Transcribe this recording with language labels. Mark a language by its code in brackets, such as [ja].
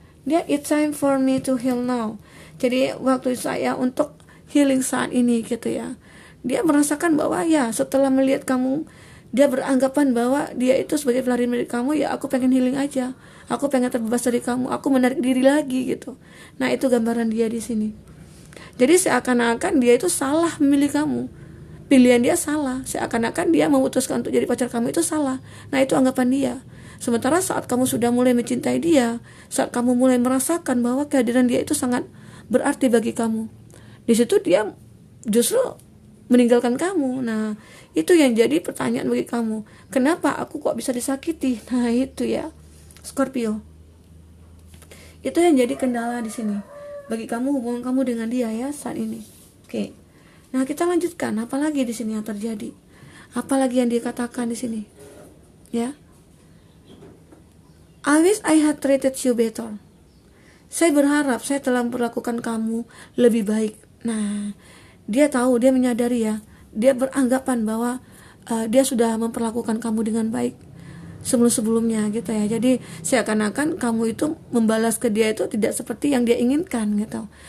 [id] Dia, [en] it's time for me to heal now. [id] Jadi waktu saya untuk healing saat ini gitu ya. Dia merasakan bahwa ya setelah melihat kamu, dia beranggapan bahwa dia itu sebagai pelarian dari kamu, ya aku pengen healing aja. Aku pengen terbebas dari kamu. Aku menarik diri lagi gitu. Nah itu gambaran dia di sini. Jadi seakan-akan dia itu salah memilih kamu. Pilihan dia salah. Seakan-akan dia memutuskan untuk jadi pacar kamu itu salah. Nah itu anggapan dia. Sementara saat kamu sudah mulai mencintai dia, saat kamu mulai merasakan bahwa kehadiran dia itu sangat berarti bagi kamu, di situ dia justru meninggalkan kamu. Nah itu yang jadi pertanyaan bagi kamu, kenapa aku kok bisa disakiti? Nah itu ya Scorpio, itu yang jadi kendala di sini bagi kamu, hubungan kamu dengan dia ya saat ini. Oke. Nah kita lanjutkan, apalagi di sini yang terjadi, apalagi yang dikatakan di sini ya. [en] I wish I had treated you better. [id] Saya berharap saya telah memperlakukan kamu lebih baik. Nah, dia tahu, dia menyadari ya. Dia beranggapan bahwa dia sudah memperlakukan kamu dengan baik sebelum-sebelumnya gitu ya. Jadi seakan-akan kamu itu membalas ke dia itu tidak seperti yang dia inginkan gitu.